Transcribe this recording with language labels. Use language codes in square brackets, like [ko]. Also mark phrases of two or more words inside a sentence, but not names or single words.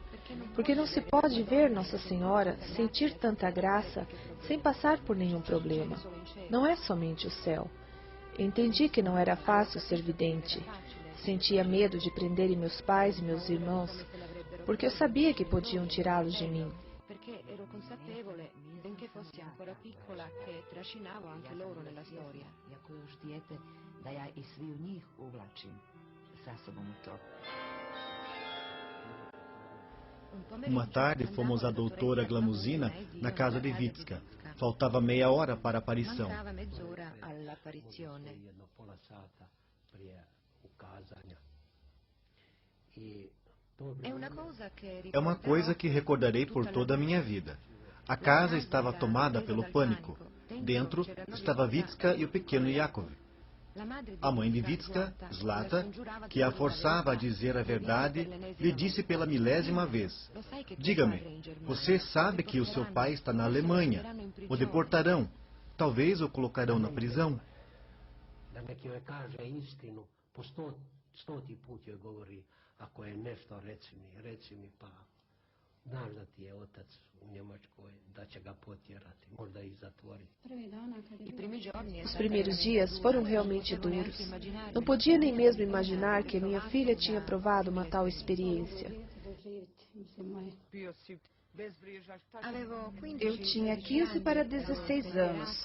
[pt] Porque não se pode ver Nossa Senhora, sentir tanta graça, sem passar por nenhum problema. Não é somente o céu. Entendi que não era fácil ser vidente. Sentia medo de prenderem meus pais e meus irmãos, porque eu sabia que podiam tirá-los de mim. [it] Perché ero consapevole, benché fossi ancora piccola, che trascinavo anche loro nella storia. [pt] Uma tarde fomos à doutora Glamuzina na casa de Vitska. Faltava meia hora para a aparição. [it] Mancava mezz'ora all'apparizione. [pt] É uma coisa que recordarei por toda a minha vida. A casa estava tomada pelo pânico. Dentro estava Vitska e o pequeno Yakov. A mãe de Vitska, Zlata, que a forçava a dizer a verdade, lhe disse pela milésima vez: diga-me, você sabe que o seu pai está na Alemanha. O deportarão. Talvez o colocarão na prisão. [hr] Ako je nešto, reci mi pa, znaš da ti je otac u Njemačkoj, da će ga potjerati, možda i zatvoriti. [pt] Os primeiros dias foram realmente duros. Não podia nem mesmo imaginar que minha filha tinha provado uma tal experiência. Eu tinha 15 para 16 anos.